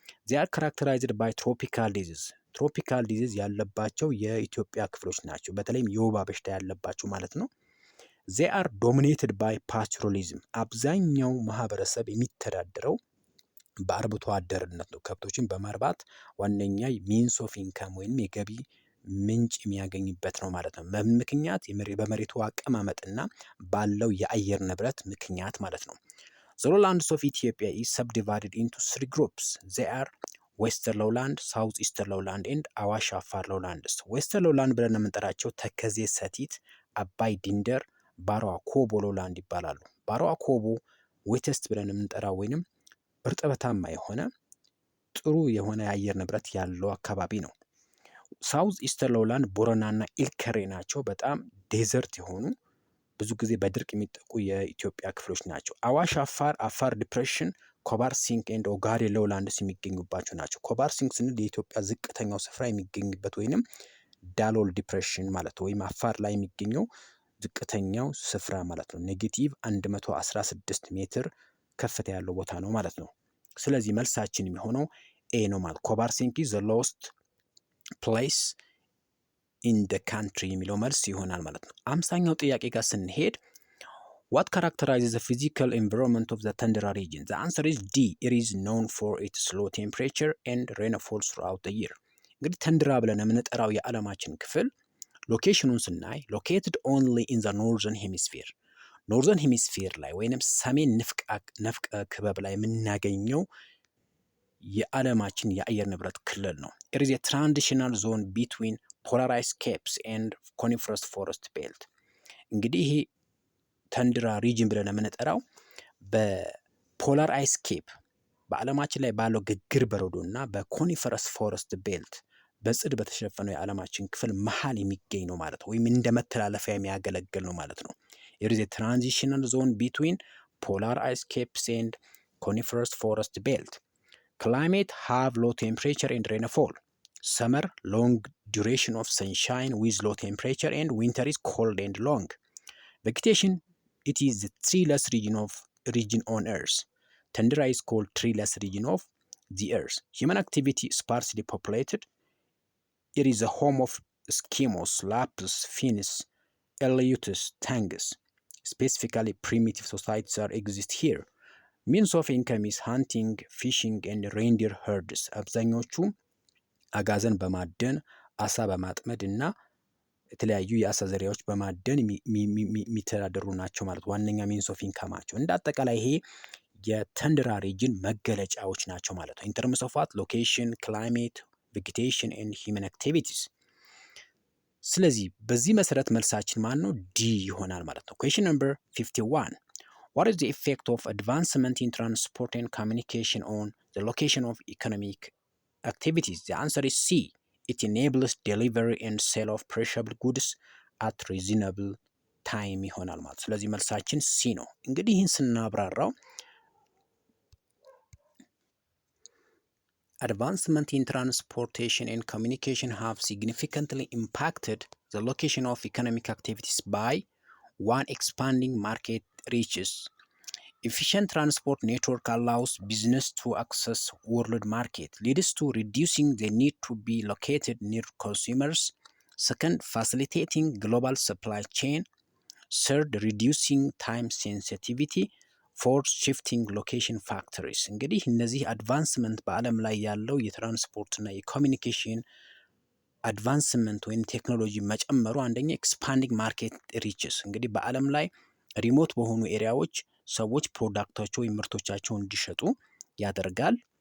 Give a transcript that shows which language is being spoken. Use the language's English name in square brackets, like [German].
[English] they are characterized by tropical disease [Amharic] ትሮፒካል ዲዚዝ ያለባቸው የኢትዮጵያ ክፍሎች ናቸው። በተለይም የወባ በሽታ ያለባቸው ማለት ነው። [English] they are dominated by pastoralism [Amharic] አብዛኛው ማህበረሰብ የሚተዳደረው በአርብቶ አደርነት ነው። ከብቶችን በማርባት ዋነኛ [English] ሚንስ ኦፍ ኢንካም [Amharic] ወይም የገቢ ምንጭ የሚያገኝበት ነው ማለት ነው። በምን ምክንያት? በመሬቱ አቀማመጥና ባለው የአየር ንብረት ምክንያት ማለት ነው። [English] the lowlands of Ethiopia is subdivided into 3 groups. they are ዌስተርን ሎውላንድ፣ ሳውዝ ኢስተርን ሎውላንድ ኤንድ አዋሽ አፋር ሎውላንድስ። [Amharic] ዌስተርን ሎውላንድ ብለን የምንጠራቸው ተከዜ፣ ሰቲት፣ አባይ፣ ድንደር፣ ባሮዋ ኮቦ ሎውላንድ ይባላሉ። ባሮዋ ኮቦ ዌተስት ብለን የምንጠራው ወይንም እርጥበታማ የሆነ ጥሩ የሆነ የአየር ንብረት ያለው አካባቢ ነው። ሳውዝ ኢስተርን ሎውላንድ ቦረናና ኢልከሬ ናቸው። በጣም ዴዘርት የሆኑ ብዙ ጊዜ በድርቅ የሚጠቁ የኢትዮጵያ ክፍሎች ናቸው። አዋሽ አፋር፣ አፋር ዲፕሬሽን፣ ኮባር ሲንክ ኤንድ ኦጋዴ ሎውላንድስ የሚገኙባቸው ናቸው። ኮባር ሲንክ ስንል የኢትዮጵያ ዝቅተኛው ስፍራ የሚገኝበት ወይንም ዳሎል ዲፕሬሽን ማለት ነው። ወይም አፋር ላይ የሚገኘው ዝቅተኛው ስፍራ ማለት ነው። ኔጌቲቭ 116 ሜትር ከፍታ ያለው ቦታ ነው ማለት ነው። ስለዚህ መልሳችን የሚሆነው ኤ ነው ማለት [English] ኮባር ሲንክ ኢዝ ዘ ሎወስት ፕሌስ ኢን ደ ካንትሪ [Amharic] የሚለው መልስ ይሆናል ማለት ነው። 50ኛው ጥያቄ ጋር ስንሄድ [English] what characterizes the physical environment of the Tundra region? The answer is D. It is known for its low temperature and rainfall throughout the year. [Amharic] እንግዲህ ተንድራ ብለን የምንጠራው የዓለማችን ክፍል ሎኬሽኑን ስናይ [English] located only in the northern hemisphere [Amharic] ኖርዘርን ሄሚስፌር ላይ ወይንም ሰሜን ንፍቀ ክበብ ላይ የምናገኘው የዓለማችን የአየር ንብረት ክልል ነው። [English] it is a transitional zone between polar ice caps and coniferous forest belt [Amharic] እንግዲህ ይሄ ተንድራ ሪጅን ብለን የምንጠራው በፖላር አይስ ኬፕ በዓለማችን ላይ ባለው ግግር በረዶ እና በኮኒፈረስ ፎረስት ቤልት በጽድ በተሸፈነው የዓለማችን ክፍል መሀል የሚገኝ ነው ማለት ነው። ወይም እንደ መተላለፊያ የሚያገለግል ነው ማለት ነው። it is a transitional zone between polar ice caps and coniferous forest belt. [English] Climate have low temperature and rainfall. Summer long duration of sunshine with low temperature and winter is cold and long. Vegetation, it is the treeless region on earth. Tundra is called treeless region of the earth. Human activity sparsely populated. It is the home of Eskimos, Lapus, Finns, Aleutians, Tangus. Specifically, primitive societies exist here. Means of income is hunting, fishing and reindeer herds. [Amharic] አብዛኞቹ አጋዘን በማደን አሳ በማጥመድ እና የተለያዩ የአሳ ዘሪያዎች በማደን የሚተዳደሩ ናቸው ማለት ዋነኛ [English] ሚንስ ኦፍ ኢንካማቸው። [Amharic] እንደ አጠቃላይ ይሄ የተንድራ ሪጅን መገለጫዎች ናቸው ማለት ነው። [English] ኢን ተርምስ ኦፍ ዋት ሎኬሽን፣ ክላይሜት፣ ቬጌቴሽን ኤንድ ሂውመን አክቲቪቲስ። [Amharic] ስለዚህ በዚህ መሰረት መልሳችን ማን ነው? ዲ ይሆናል ማለት ነው። [English] ኩዌስችን ነምበር 51 what is the effect of advancement in transport and communication on the location of economic activities? The answer is C. It enables delivery and sale of perishable goods at reasonable [Amharic] ታይም ይሆናል ማለት። ስለዚህ መልሳችን ሲ ነው። እንግዲህ ይህን ስናብራራው [English] advancement in transportation and communication have significantly impacted the location of economic activities by one, expanding market reaches. Efficient transport network allows business to access world market, leads to reducing the need to be located near consumers. Second, facilitating global supply chain. Third, reducing time sensitivity. ፎርስ ሽፍቲንግ ሎኬሽን ፋክተሪስ። [Amharic] እንግዲህ እነዚህ አድቫንስመንት በዓለም ላይ ያለው የትራንስፖርት እና የኮሚኒኬሽን አድቫንስመንት ወይም ቴክኖሎጂ መጨመሩ አንደኛ [English] ኤክስፓንዲንግ ማርኬት ሪችስ፣ [Amharic] እንግዲህ በዓለም ላይ ሪሞት በሆኑ ኤሪያዎች ሰዎች ፕሮዳክታቸው ወይም ምርቶቻቸው እንዲሸጡ ያደርጋል።